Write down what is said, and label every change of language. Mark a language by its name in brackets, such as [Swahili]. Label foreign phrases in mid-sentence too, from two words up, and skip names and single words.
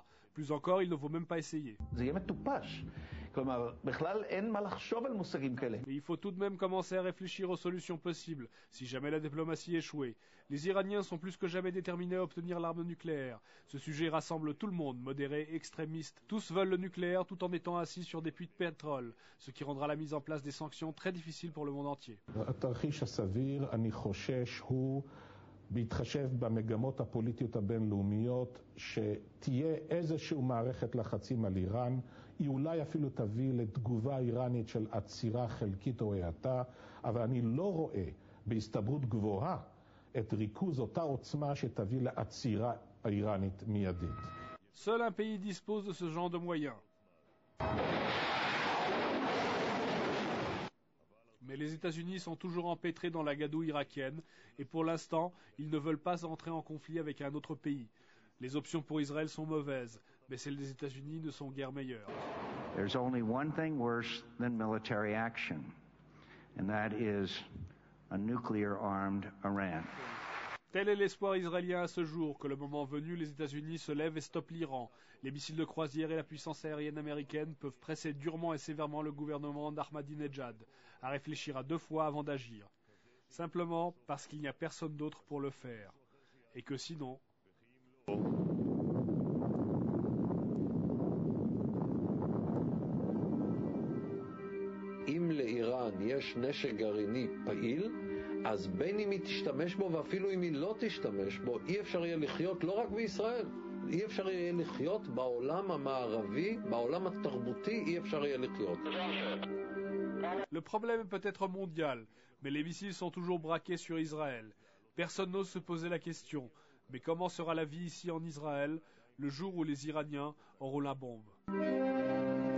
[French] Plus encore, il ne faut même pas essayer. Mais il faut tout de même commencer à réfléchir aux solutions possibles, si jamais la diplomatie échouait. Les Iraniens sont plus que jamais déterminés à obtenir l'arme nucléaire. Ce sujet rassemble tout le monde, modérés, extrémistes. Tous veulent le nucléaire tout en étant assis sur des puits de pétrole, ce qui rendra la mise en place des sanctions très difficile pour le monde entier. [Hebrew] התרחיש הסביר, אני חושש, הוא בהתחשב במגמות הפוליטיות הבינלאומיות, שתהיה איזושהי מערכת לחצים על איראן, היא אולי אפילו תביא לתגובה איראנית של עצירה חלקית או האטה, אבל אני לא רואה בהסתברות גבוהה את ריכוז אותה עוצמה שתביא לעצירה האיראנית מיידית. [French] Seul un pays dispose de ce genre de moyens. Mais les États-Unis sont toujours empêtrés dans la gadoue irakienne et pour l'instant, ils ne veulent pas entrer en conflit avec un autre pays. Les options pour Israël sont mauvaises, mais celles des États-Unis ne sont guère meilleures. [English] There's only one thing worse than military action, and that is a nuclear-armed Iran. [French] Tel est l'espoir israélien à ce jour, que le moment venu, les États-Unis se lèvent et stoppent l'Iran. Les missiles de croisière et la puissance aérienne américaine peuvent presser durement et sévèrement le gouvernement d'Ahmadinejad à réfléchir à 2 fois avant d'agir. Simplement parce qu'il n'y a personne d'autre pour le faire. Et que sinon... [Hebrew] אם לאיראן יש נשק גרעיני פעיל, אז בין אם היא תשתמש בו ואפילו אם היא לא תשתמש בו, אי אפשר יהיה לחיות לא רק בישראל, אי אפשר יהיה לחיות בעולם המערבי, בעולם התרבותי אי אפשר יהיה לחיות. [French] Le problème est peut-être mondial, mais les missiles sont toujours braqués sur Israël. Personne n'ose se poser la question, mais comment sera la vie ici en Israël le jour où les Iraniens auront la bombe ?